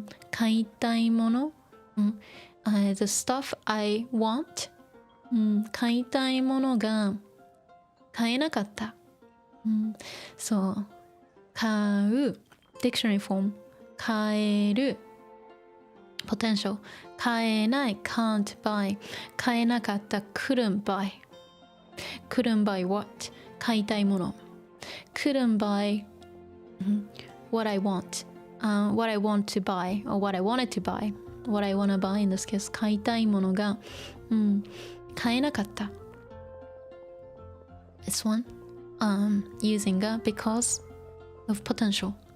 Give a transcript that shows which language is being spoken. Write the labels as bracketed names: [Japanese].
[English] 買いたいもの、the stuff I want. [Japanese] 買いたいものが買えなかった。そう。買う。 [English] Dictionary form 買える potential 買えない can't buy 買えなかった couldn't buy what 買いたいもの couldn't buy what I want what I want to buy or what I wanted to buy what I want to buy in this case [Japanese] 買いたいものが、買えなかった [English] This one using a because of potential